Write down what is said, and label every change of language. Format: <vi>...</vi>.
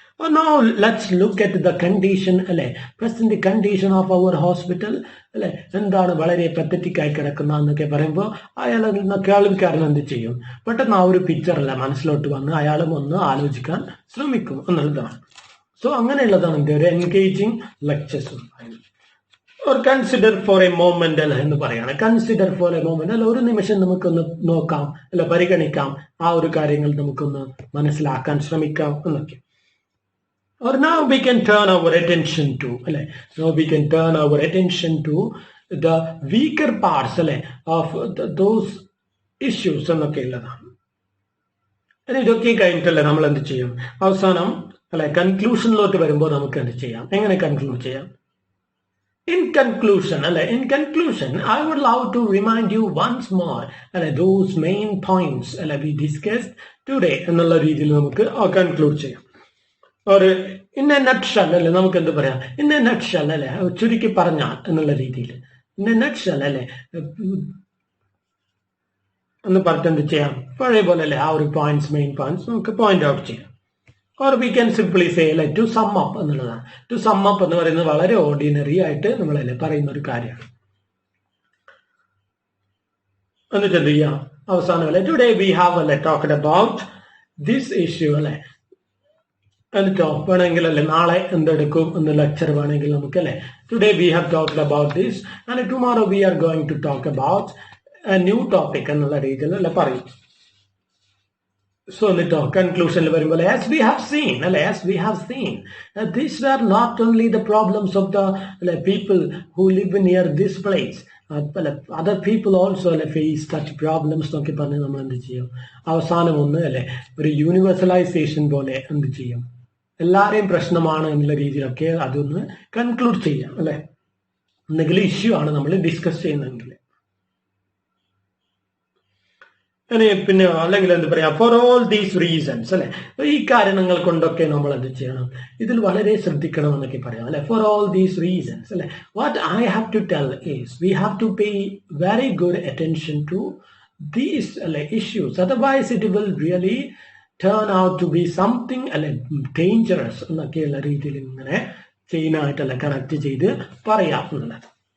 <en>Now let's look at the condition അല്ലെ present condition of our hospital അല്ലെ.</en> <ml>എന്താണ് വളരെ പത്തറ്റിക് ആയി കിടക്കുന്ന എന്നൊക്കെ പറയുമ്പോൾ അയാൾ കേൾവിക്കാരൻ എന്ത് ചെയ്യും പെട്ടെന്ന് ആ ഒരു പിക്ചർ അല്ല മനസ്സിലോട്ട് വന്ന് അയാളും ഒന്ന് ആലോചിക്കാൻ ശ്രമിക്കും എന്നുള്ളതാണ്. സോ അങ്ങനെയുള്ളതാണ് എൻ്റെ ഒരു engaging lectures.</ml> <en>or consider for a moment</en> <ml>അല്ല എന്ന് പറയാണ്.</ml> <en>consider for a moment</en> <ml>അല്ല ഒരു നിമിഷം നമുക്കൊന്ന് നോക്കാം അല്ല പരിഗണിക്കാം ആ ഒരു കാര്യങ്ങൾ നമുക്കൊന്ന് മനസ്സിലാക്കാൻ ശ്രമിക്കാം എന്നൊക്കെ.</ml> <en>or now we can turn our attention to അല്ലെ. now we can turn our attention to the weaker parts അല്ലെ of those issues</en> <ml>എന്നൊക്കെ ഉള്ളതാണ്. ഇതൊക്കെ കഴിഞ്ഞിട്ടല്ലേ നമ്മൾ എന്ത് ചെയ്യും അവസാനം അല്ലെ കൺക്ലൂഷനിലോട്ട് വരുമ്പോൾ നമുക്ക് എന്ത് ചെയ്യാം എങ്ങനെ കൺക്ലൂഡ് ചെയ്യാം.</ml> <en>In conclusion, I would love to remind you once more those main points we discussed today</en> <ml>എന്നുള്ള രീതിയിൽ നമുക്ക് കൺക്ലൂഡ് ചെയ്യാം. ഒരു</ml> <en>in a nutshell</en> <ml>അല്ലെ നമുക്ക് എന്ത് പറയാം in a nutshell അല്ലെ ചുരുക്കി പറഞ്ഞാൽ എന്നുള്ള രീതിയിൽ in a nutshell അല്ലെ എന്ന് പറഞ്ഞിട്ട് എന്ത് ചെയ്യാം പഴയ പോലെ അല്ലെ ആ ഒരു മെയിൻ പോയിന്റ്സ് നമുക്ക് പോയിന്റ് ഔട്ട് ചെയ്യാം.</ml> <en>or we can simply say to sum up</en> <ml>എന്നുള്ളതാണ്.</ml> <en>to sum up</en> <ml>എന്ന് പറയുന്നത് വളരെ ഓർഡിനറി ആയിട്ട് നമ്മളല്ലേ പറയുന്ന ഒരു കാര്യമാണ്. എന്നിട്ട് എന്ത് ചെയ്യാം അവസാനം അല്ലെ</ml> <en>Today we have talked about this issue അല്ലെ.</en> <ml>എന്നിട്ടോ വേണമെങ്കിൽ അല്ലെ നാളെ എന്തെടുക്കും എന്ന് ലെക്ചർ വേണമെങ്കിൽ നമുക്ക് അല്ലെ</ml> <en>today we have talked about this and tomorrow we are going to talk about a new topic</en> <ml>എന്നുള്ള രീതിയിൽ അല്ലെ പറയും. So എന്നിട്ടോ കൺക്ലൂഷനിൽ വരുമ്പോൾ</ml> <en>as we have seen these were not only the problems of the people who live near this place, other people also face such problems</en> <ml>എന്നൊക്കെ പറഞ്ഞ് നമ്മൾ എന്ത് ചെയ്യും അവസാനം ഒന്ന് അല്ലെ ഒരു യൂണിവേഴ്സലൈസേഷൻ പോലെ എന്ത് ചെയ്യും എല്ലാവരെയും പ്രശ്നമാണ് എന്നുള്ള രീതിയിലൊക്കെ അതൊന്ന് കൺക്ലൂഡ് ചെയ്യാം അല്ലെ. എന്തെങ്കിലും ഇഷ്യൂ ആണ് നമ്മൾ ഡിസ്കസ് ചെയ്യുന്നതെങ്കിൽ. പിന്നെ അല്ലെങ്കിൽ എന്ത് പറയാ,</ml> <en>for all these reasons</en> <ml>അല്ലെ, ഈ കാരണങ്ങൾ കൊണ്ടൊക്കെ നമ്മൾ എന്ത് ചെയ്യണം, ഇതിൽ വളരെ ശ്രദ്ധിക്കണം എന്നൊക്കെ പറയാം അല്ലെ.</ml> <en>for all these reasons അല്ലെ, what I have to tell is we have to pay very good attention to these അല്ലെ issues, otherwise it will really turn out to be something അല്ലെ dangerous</en> <ml>എന്നൊക്കെയുള്ള രീതിയിൽ ഇങ്ങനെ ചെയിനായിട്ടല്ല കണക്ട് ചെയ്ത് പറയാവുന്നത്.</ml>